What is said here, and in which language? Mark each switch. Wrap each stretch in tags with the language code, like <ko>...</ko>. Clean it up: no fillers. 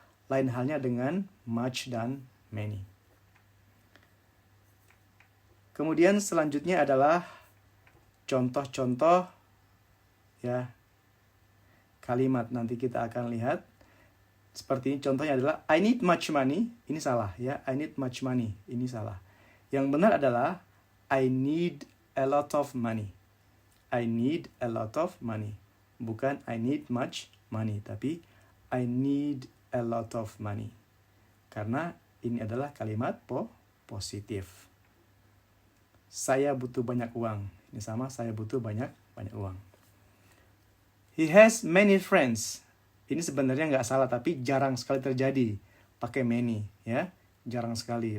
<id>Lain halnya dengan much dan many. Kemudian selanjutnya adalah contoh-contoh, ya, kalimat. Nanti kita akan lihat. Seperti ini contohnya adalah</id> <en>I need much money.</en> <id>Ini salah, ya.</id> <en>I need much money.</en> <id>Ini salah. Yang benar adalah</id> <en>I need a lot of money. I need a lot of money.</en> <id>Bukan</id> <en>I need much money,</en> <id>tapi</id> <en>I need a lot of money.</en> <id>Karena ini adalah kalimat positif. Saya butuh banyak uang. Ini sama, saya butuh banyak uang.</id> <en>He has many friends.</en> <id>Ini sebenarnya nggak salah, tapi jarang sekali terjadi pakai many, ya. Jarang sekali.</id>